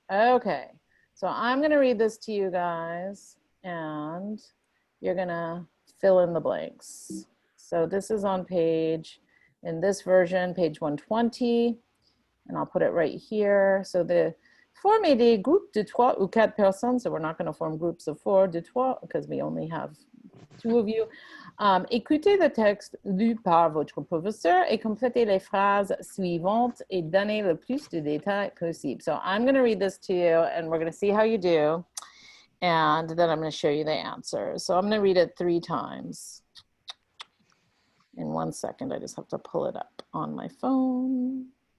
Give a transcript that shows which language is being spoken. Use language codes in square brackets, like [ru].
[en] Okay, so I'm going to read this to you guys, and you're going to fill in the blanks. So this is on page, in this version, page 120, and I'll put it right here. So [fr] former des groupes de 3 ou 4 personnes, [en] so we're not going to form groups of 4, [fr] de 3, [en] because we only have 2 of you. [fr] Écoutez le texte lu par votre professeur et complétez les phrases suivantes et donnez le plus de détails possible. [en] So I'm going to read this to you and we're going to see how you do. And then I'm going to show you the answer. So I'm going to read it 3 times. In 1 second, I just have to pull it up on my phone.